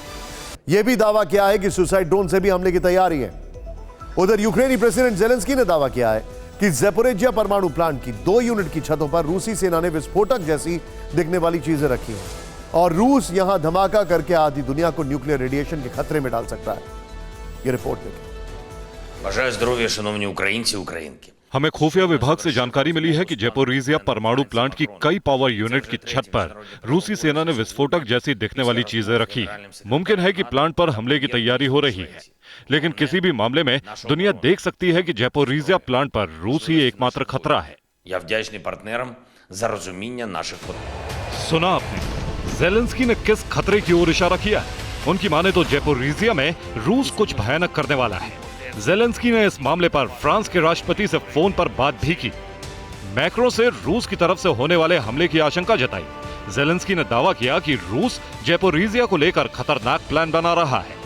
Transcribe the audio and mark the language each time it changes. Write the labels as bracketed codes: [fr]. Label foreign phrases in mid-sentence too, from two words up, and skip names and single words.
[hi] यह भी दावा किया है कि [en] suicide drone [hi] से भी हमले की तैयारी है। उधर यूक्रेनी प्रेसिडेंट ज़ेलेंस्की ने दावा किया है कि ज़ैपोरिज़िया परमाणु प्लांट की 2 यूनिट की छतों पर रूसी सेना ने विस्फोटक जैसी दिखने वाली चीजें रखी हैं और रूस यहां धमाका करके आधी दुनिया को [en] nuclear radiation [hi] के खतरे में डाल सकता है। यह रिपोर्ट देखिए। [uk] Бажаю здоров'я, шановні українці, українки. [hi] हमें खुफिया विभाग से जानकारी मिली है कि ज़ैपोरिज़िया परमाणु प्लांट की कई [en] power unit [hi] की छत पर रूसी सेना ने विस्फोटक जैसी दिखने वाली चीजें रखी। मुमकिन है कि प्लांट पर हमले की तैयारी हो रही है, लेकिन किसी भी मामले में दुनिया देख सकती है कि ज़ैपोरिज़िया प्लांट पर रूस ही एकमात्र खतरा है। [uk] Я вдячний партнерам за розуміння наших потреб. [hi] सुना आपने, ज़ेलेंस्की ने किस खतरे की ओर इशारा किया? उनकी माने तो ज़ैपोरिज़िया में रूस कुछ भयानक करने वाला है। ज़ेलेंस्की ने इस मामले पर फ्रांस के राष्ट्रपति से फोन पर बात भी की। मैक्रो से रूस की तरफ से होने वाले हमले की आशंका जताई। ज़ेलेंस्की ने दावा किया कि रूस ज़ैपोरिज़िया को लेकर खतरनाक प्लान बना रहा है।